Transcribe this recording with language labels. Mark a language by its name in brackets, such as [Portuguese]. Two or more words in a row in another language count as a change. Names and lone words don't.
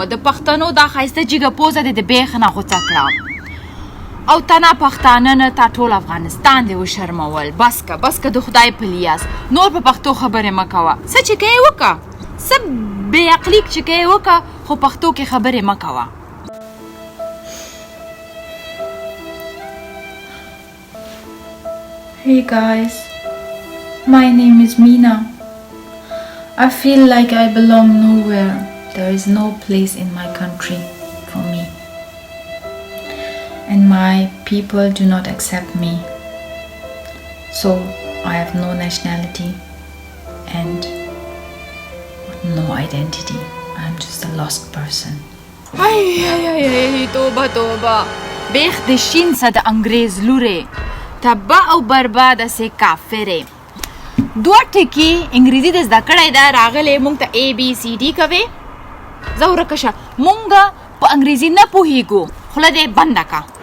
[Pashto] د پښتنو دا ښایسته جګه پوزه دې د بیخ نه غوڅه کړه او تنه پښتانه نه تا ټول افغانستان دې وشرمول. بس که بس که د خدای په لیاس نور په پښتو خبرې مه کوه. څه چې کوې وکړه، څه بې عقلي چې کوې وکړه، خو پښتو کې خبرې مه کوه. [English] Hey guys, my name is Meena. I feel like I belong nowhere. There is no place in my country for me. And my people do not accept me. So I have no nationality and no identity. I'm just a lost person. Ay, [Pashto] توبه توبه. بیخ د شین څه د انګریز لورې، تبه او برباده سې کافرې. دوه ټکي انګریزي دې زده کړی ده، راغلی مونږ ته ABCD کوې. زه ورکه شه، مونږ په انګریزي نه پوهېږو، خوله دې بنده که.